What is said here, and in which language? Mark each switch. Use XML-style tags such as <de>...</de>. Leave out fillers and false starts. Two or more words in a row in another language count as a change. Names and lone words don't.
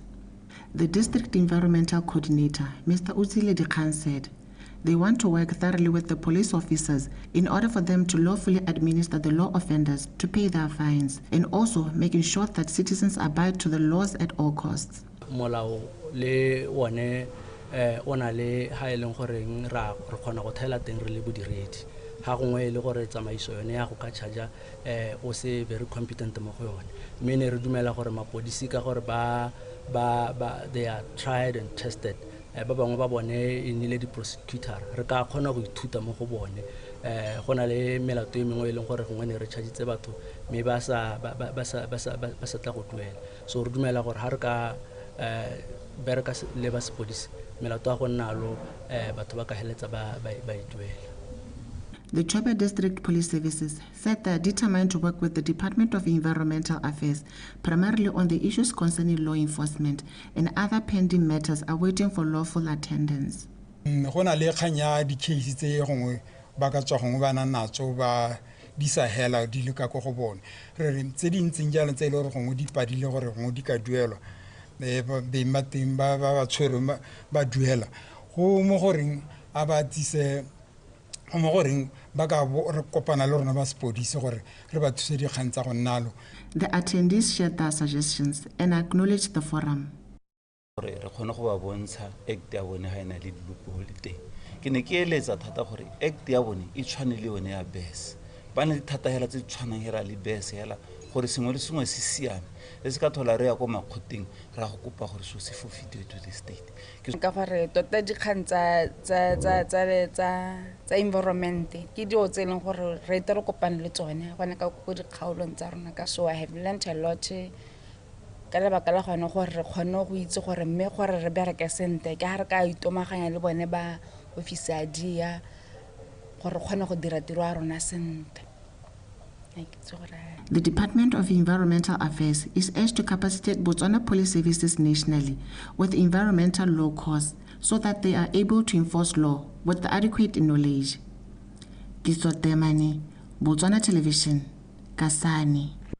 <en>The District Environmental Coordinator, Mr. Utsile Kgang, said they want to work thoroughly with the police officers in order for them to lawfully administer the law offenders to pay their fines, and also making sure that citizens abide to the laws at all costs.</en> <tn>Molao le one ona le ha eleng gore ra re khona go thela teng re le bodiredi ha gongwe le gore tsamaiso yone ya go ka charge o se</tn> <en>very competent</en> <tn>mo go yone mme ne re dumela gore mapodisi ka gore</tn> <en>they are tried and tested</en> <tn>ba bangwe ba bone e nile di prosecutor re ka khona go ithuta mo go bone gona le melato e mengwe e leng gore gongwe ne re charge batho mme ba sa tla go duela so re dumela gore ha re ka bereka le ba sepodisi melato a go nna lo batho ba ka heletsa ba duela.</tn> <en>The Chobe District Police Services said they are determined to work with the Department of Environmental Affairs, primarily on the issues concerning law enforcement, and other pending matters are waiting for lawful attendance.</en> <tn>Gona le khanya di case tse gongwe ba ka tswa gongwe bana natso ba di sa hela di le ka go go bone re re tse di ntseng jalo tse ile gore gongwe di padile gore gongwe di ka duelwa mateng ba tshwere ba duela go mo goreng a ba tsise go mo goreng ba ka re kopana le rona ba sepodisi gore re ba thuse dikgang tsa go nnalo.</tn> <en>The attendees shared their suggestions and acknowledged the forum.</en> <tn>Re kgone go ba bontsha act ya bone ga ena le diloophole teng ke ne ke eletsa thata gore act ya bone e tshwane le yone ya BES ba ne thata hela tse tshwanang hela le BES hela gore sengwe le sengwe se siame le se ka thola re ya go makgoteng ra go kopa gore so se</tn> <en>forfeited to the state</en> <tn>ka gore tota dikgang tsa environment ke dio tse leng gore re tle re kopane le tsone gone ka go dikgaolong tsa rona ka so</tn> <en>I have learned a lot</en> <tn>ka lebaka la gone gore re kgone go itse gore mme gore re bereke sente ka re ka itomaganya le bone ba office a dia gore kgone go dira tiro ya rona sente.</tn> <en>The Department of Environmental Affairs is urged to capacitate Botswana police services nationally with environmental law course so that they are able to enforce law with the adequate knowledge. Kiso Temane, Botswana Television, Kasane.</en>